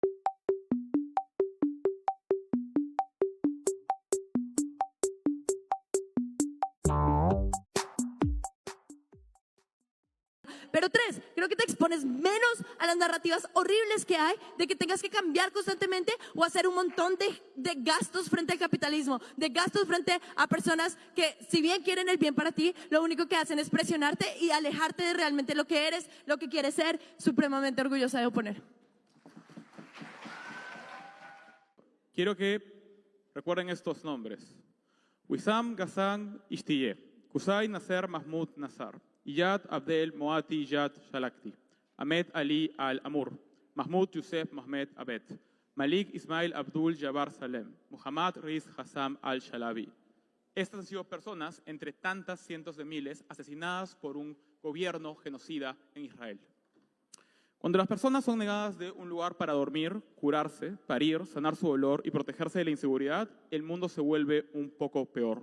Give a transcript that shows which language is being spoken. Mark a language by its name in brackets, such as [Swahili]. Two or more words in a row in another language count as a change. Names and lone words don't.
[Spanish] Pero tres, creo que te expones menos a las narrativas horribles que hay de que tengas que cambiar constantemente o hacer un montón de gastos frente al capitalismo, de gastos frente a personas que si bien quieren el bien para ti, lo único que hacen es presionarte y alejarte de realmente lo que eres, lo que quieres ser, supremamente orgullosa de oponer. Quiero que recuerden estos nombres. Wissam Ghassan Ishtiye, Qusay Nasser Mahmoud Nassar, Iyad Abdel Moati Iyad Shalakti, Ahmed Ali Al-Amur, Mahmoud Youssef Mohamed Abed, Malik Ismail Abdul Jabbar Salem, Muhammad Riz Hassam Al-Shalabi. Estas han sido personas, entre tantas cientos de miles, asesinadas por un gobierno genocida en Israel. Cuando las personas son negadas de un lugar para dormir, curarse, parir, sanar su dolor y protegerse de la inseguridad, el mundo se vuelve un poco peor.